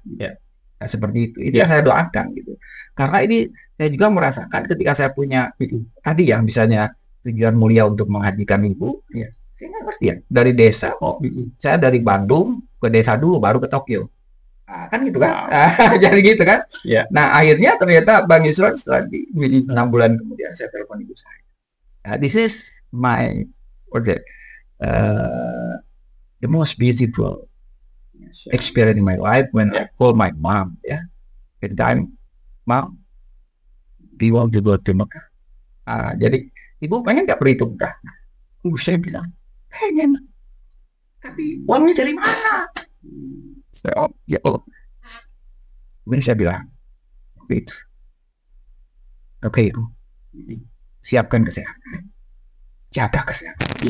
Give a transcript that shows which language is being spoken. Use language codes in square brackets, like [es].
[id] Nah, seperti itu yang saya doakan gitu. Karena ini saya juga merasakan ketika saya punya tadi yang misalnya tujuan mulia untuk menghajikan ibu, saya nggak ngerti ya dari desa saya dari Bandung ke desa dulu baru ke Tokyo. Kan gitu kan. Jadi gitu kan. Nah, akhirnya ternyata Bang Yusron setelah 6 bulan kemudian saya telepon ibu saya. [en] This is my project. The most beautiful experience in my life when I call my mom, at the time, Mom, do you want to go to Mekah? [id] Jadi ibu pengen nggak pergi ke Mekah? Saya bilang pengen, tapi uangnya dari mana? Saya kemudian saya bilang, wait, oke, siapkan kesehatan, jaga kesehatan.